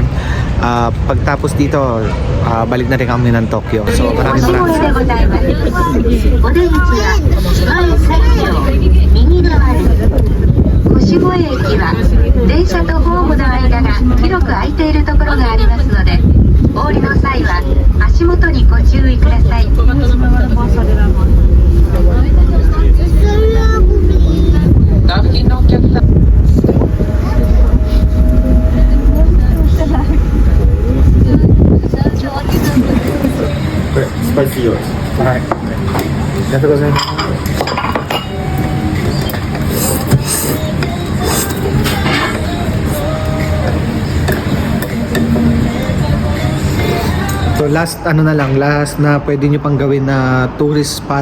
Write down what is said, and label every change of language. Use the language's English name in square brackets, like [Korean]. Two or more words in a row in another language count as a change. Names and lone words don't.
[Filipino] Pagtapos dito, balik na rin kami ng Tokyo. So maraming salamat. [Japanese] 越越駅は電車とホームの間が広く空いているところがありますので、お降りの際は足元にご注意ください。 Spicy yours. Alright. [Filipino] Ganito ko sa'yo. So last last na pwede nyo pang gawin na tourist spot.